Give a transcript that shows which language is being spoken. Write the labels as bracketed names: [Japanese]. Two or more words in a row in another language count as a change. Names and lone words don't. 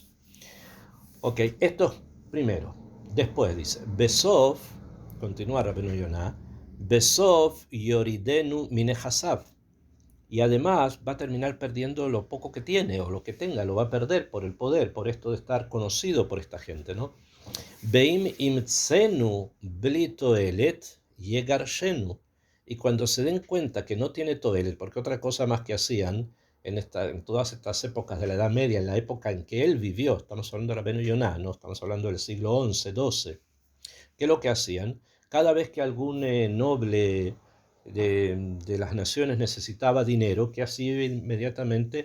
[Spanish] Ok, esto es primero. Después dice, Besov, continúa Rabenu Yonah, [Hebrew] בסוף יורידנו מנכסיו. [Spanish] Y además va a terminar perdiendo lo poco que tiene o lo que tenga, lo va a perder por el poder, por esto de estar conocido por esta gente, ¿no? [Hebrew] באם ימצאנו בלי תועלת יגרשנו. [Spanish] Y cuando se den cuenta que no tiene toelet, porque otra cosa más que hacían en todas estas épocas de la Edad Media, en la época en que él vivió, estamos hablando de Rabenu Yonah, ¿no? Estamos hablando del siglo XI, XII, ¿qué es lo que hacían? Cada vez que algún noble de las naciones necesitaba dinero, ¿qué hacía inmediatamente?